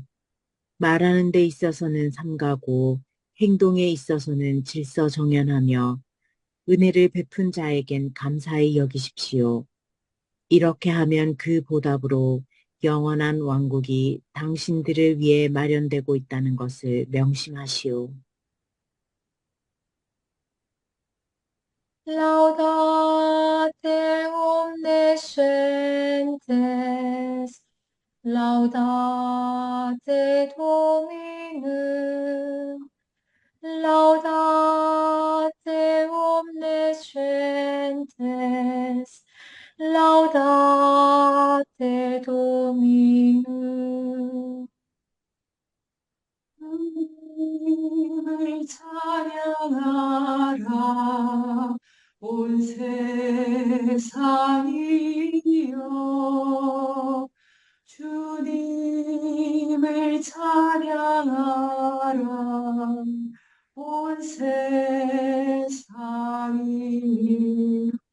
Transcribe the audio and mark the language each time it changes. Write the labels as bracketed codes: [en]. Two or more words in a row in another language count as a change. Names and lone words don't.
[ko] 말하는 데 있어서는 삼가고 행동에 있어서는 질서정연하며 은혜를 베푼 자에겐 감사히 여기십시오. 이렇게 하면 그 보답으로 영원한 왕국이 당신들을 위해 마련되고 있다는 것을 명심하시오. [la] Laudate omnescentes, laudate Dominum, laudate omnescentes, laudate Dominum. [ko] 하나님을 찬양하라 온 세상이여 주님을 찬양하라 온 세상이여